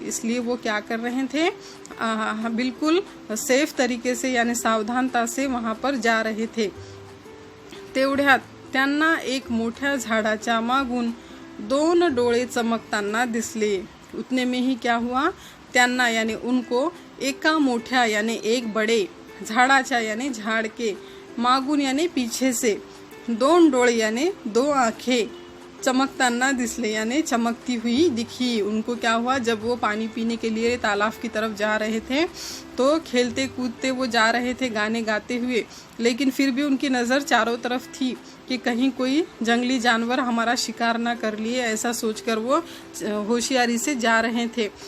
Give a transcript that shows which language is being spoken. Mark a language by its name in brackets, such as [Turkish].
[Hindi] इसलिए वो क्या कर रहे थे? बिल्कुल सेफ तरीके से यानी सावधानता से वहाँ पर जा रहे थे. [Marathi] तेवढ्यात त्यांना एक मोठ्या झाडाच्या मागून 2 डोळे चमकताना दिसले. [Hindi] उतने में ही क्या हुआ? त्यांना यानी उनको, [Marathi] एका मोठ्या [Hindi] यानी एक बड़े, झाडाच्या यानी झाड़ के, मागून यानी पीछे से, 2 डोळे यानी 2 आँखें, [Marathi] चमकताना दिसले [Hindi] यानी चमकती हुई दिखी. उनको क्या हुआ? जब वो पानी पीने के लिए तालाब की तरफ जा रहे थे तो खेलते कूदते वो जा रहे थे गाने गाते हुए, लेकिन फिर भी उनकी नज़र चारों तरफ थी कि कहीं कोई जंगली जानवर हमारा शिकार ना कर लिए, ऐसा सोचकर वो होशियारी से जा रहे थे.